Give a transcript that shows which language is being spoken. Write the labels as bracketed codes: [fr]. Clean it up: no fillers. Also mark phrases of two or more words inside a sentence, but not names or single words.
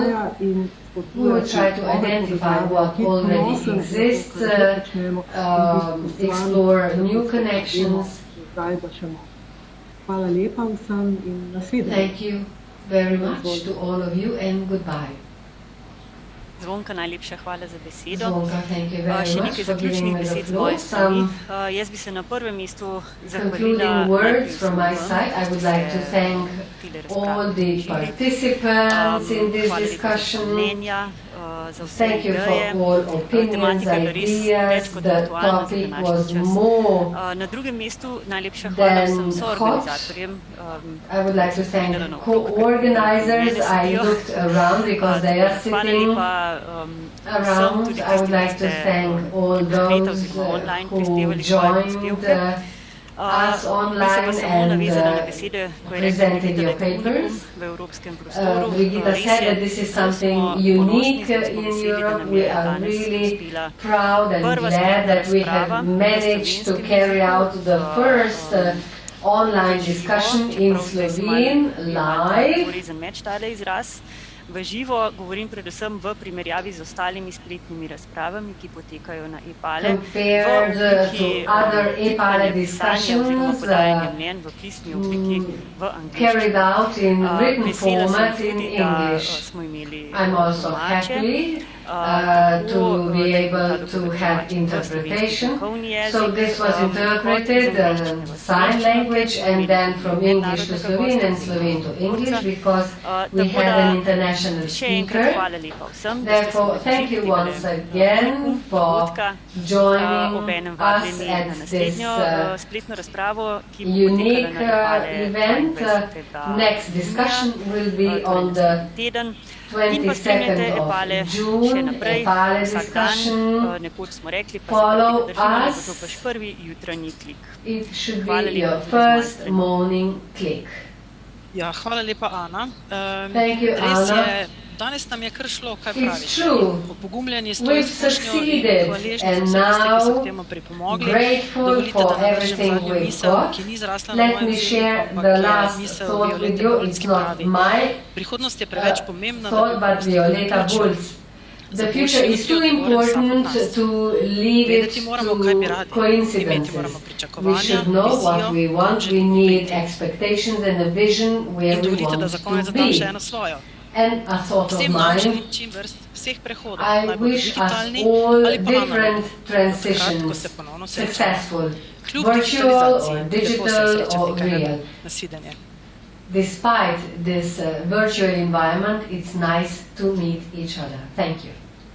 [en] We will try to identify what already exists, explore new connections. Thank you very much to all of you and goodbye. [sl] Zvonka, najlepša hvala za besedo. [en] Zvonka, thank you very [sl] Še [en] much [sl] nekaj [en] for giving [sl] zaključnih [en] me the [sl] besed z [en] floor. [sl] moje strani. [en] Some [sl] Jaz bi se na prvem mestu [en] concluding [sl] zahvalila [en] words from my side. I would like to thank all the participants in this discussion. Thank you for all opinions, ideas. The topic was more [sl] Na drugem mestu najlepša hvala vsem soorganizatorjem. [en] I would like to thank co-organizers. I looked around because they are [sl] Hvala [en] sitting [sl] lepa [en] around. [sl] tudi [en] I would [sl] tistim, [en] like [sl] ki [en] to [sl] ste [en] thank all [sl] konkretno [en] those [sl] oziroma online [en] who [sl] prispevali svoje [en] joined [sl] prispevke. [en] us [sl] Bi se pa [en] online [sl] samo [en] and [sl] navezala na besede, ko je rekla [en] presented [sl] Brigitta, [en] your [sl] da je to unikum [en] papers. [sl] v evropskem prostoru. [en] Brigitta [sl] Res [en] said [sl] je, [en] that this is [sl] zelo [en] something [sl] smo [en] unique [sl] ponosni, da smo [en] in [sl] veseli, da [en] Europe. [sl] nam [en] We [sl] je [en] are [sl] danes [en] really [sl] uspela [en] proud and [sl] prva [en] glad that we [sl] razprava [en] have [sl] v [en] managed to [sl] slovenskem [en] carry [sl] jeziku, [en] out the first online discussion in [sl] čeprav zdaj smo [en] Slovene [sl] malo [en] live. [sl] dvorizen meč tale izraz. V živo govorim predvsem v primerjavi z ostalimi spletnimi razpravami, ki potekajo na e-pale. [en] Compared to other e-pale discussions [sl] v pisni obliki v [en] carried out in written [sl] Vesela sem [en] format in [sl] tudi, da [en] English. [sl] smo imeli [en] I'm also [sl] tolmače. [en] happy [sl] Tako, [en] to be [sl] da je [en] able [sl] bilo [en] to [sl] tolmačenje [en] have [sl] v slovenski [en] interpretation. [sl] znakovni jezik, [en] So this was [sl] kot [en] interpreted [sl] iz angleščine v [en] sign [sl] slovenščino, [en] language and then from English to Slovene and Slovene to English because we [sl] Tako [en] had [sl] da [en] an international [sl] še enkrat [en] speaker. [sl] hvala lepa vsem, da ste se [en] Therefore, thank you [sl] odločili [en] once [sl] tega [en] again for [sl] dogodka. [en] joining [sl] Obenem [en] us [sl] vabljeni na [en] at this [sl] naslednjo spletno razpravo, ki bo [en] unique [sl] potekala na [en] event. [sl] 22. [en] Next discussion will be on the [sl] teden. In pa [en] 22nd [sl] spremljate [en] of [sl] e-pale še [en] June, [sl] naprej, [en] e-pale [sl] vsak dan. [en] discussion. [sl] Nekoč smo rekli, pa [en] Follow [sl] se pa držimo, da bo [en] us. [sl] to pač prvi jutranji klik. [en] It should [sl] Hvala [en] be [sl] lepa [en] your [sl] tudi z moje [en] first [sl] strani. [en] morning click. [sl] Ja, hvala lepa, Ana. [en] Thank you, [sl] Res [en] Ana. [sl] je, danes nam je kar šlo, kaj [en] It's [sl] praviš. [en] true. [sl] Pogumljeni s to [en] We've [sl] izkušnjo in [en] succeeded [sl] hvaležni za [en] and [sl] vse tiste, ki so [en] now [sl] k temu pripomogli. [en] grateful [sl] Dovolite, [en] for [sl] da navržem [en] everything [sl] zadnjo [en] we've [sl] misel, [en] got. [sl] ki ni zrasla na [en] Let [sl] mojem [en] me [sl] jeziku, [en] share [sl] ampak [en] the [sl] je [en] last [sl] misel [en] thought with [sl] Violete [en] you. [sl] Bulc, [en] It's [sl] ki [en] not [sl] pravi, [en] my [sl] prihodnost je preveč pomembna, da [en] thought, [sl] bi [en] but [sl] pustili [en] Violeta [sl] ključno. [en] Bulc. The future is too important to leave it [sl] Vedeti moramo, kaj bi [en] to [sl] radi. Imeti [en] coincidences. [sl] moramo [en] We [sl] pričakovanja, [en] should know what we [sl] vizijo, [en] want. We [sl] načrt [en] need [sl] poti. [en] expectations and a vision where [sl] In [en] we [sl] dovolite, da [en] want [sl] za konec [en] to [sl] dodam še [en] be. [sl] eno svojo. [en] And a thought of [sl] Vsem nam [en] mine. [sl] želim čim vrst vseh prehodov, [en] I [sl] naj bodo [en] wish us [sl] digitalni [en] all [sl] ali pa [en] different [sl] analogni. Takrat, ko [en] transitions [sl] se ponovno srečamo. [en] successful, [sl] Kljub [en] virtual [sl] digitalizaciji, [en] or [sl] lepo se [en] digital [sl] srečati [en] or [sl] kaj ne bo. [en] real. [sl] Nasvidenje. [en] Despite this virtual environment, it's nice to meet each other. Thank you.